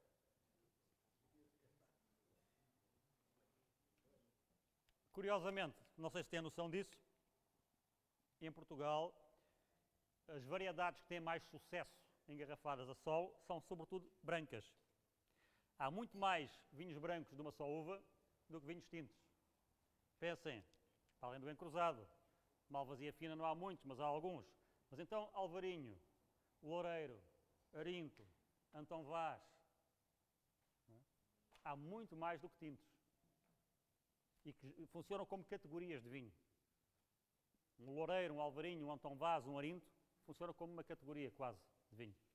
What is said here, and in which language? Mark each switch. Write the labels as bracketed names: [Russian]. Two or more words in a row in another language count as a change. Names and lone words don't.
[Portuguese] Curiosamente, não sei se têm noção disso, em Portugal as variedades que têm mais sucesso engarrafadas a solo são sobretudo brancas. Há muito mais vinhos brancos de uma só uva do que vinhos tintos. Pensem, para além do encruzado, Malvasia fina não há muitos, mas há alguns. Mas então Alvarinho, Loureiro, Arinto, Antão Vaz, há muito mais do que tintos. E que funcionam como categorias de vinho. Um Loureiro, um Alvarinho, um Antão Vaz, um Arinto, funcionam como uma categoria quase de vinho.